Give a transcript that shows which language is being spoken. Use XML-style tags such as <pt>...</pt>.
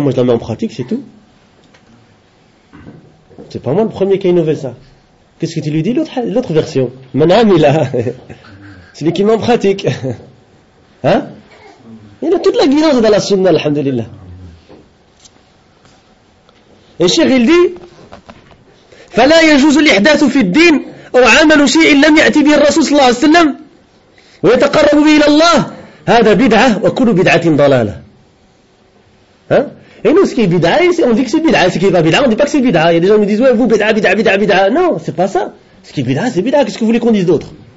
<fr>Moi, je la mets en pratique, c'est tout. C'est pas moi le premier qui a innové ça. Qu'est-ce que tu lui dis, l'autre version?</fr> <ar>Man amila.</ar> <fr>Celui qui met en pratique. Hein? Il a toute la guidance dans la sunna, alhamdulillah. Et Cheikh, il dit,</fr> <ar>فلا يجوز الإحداث في الدين أو عمل شيء لم يأتي به الرسول صلى الله عليه وسلم ويتقرب به إلى الله هذا بدعة وكل بدعة ضلالة.</ar> <fr>Hein? Et nous, ce qui est bidah, on dit que c'est bidah. Ce qui est pas bidah, on dit pas que c'est bidah. Il y a des gens qui me disent, ouais, vous, bidah, bidah, bidah, bidah. Non, c'est pas ça. Ce qui est bidah, c'est bidah. Qu'est-ce que vous voulez qu'on dise d'autre?</fr>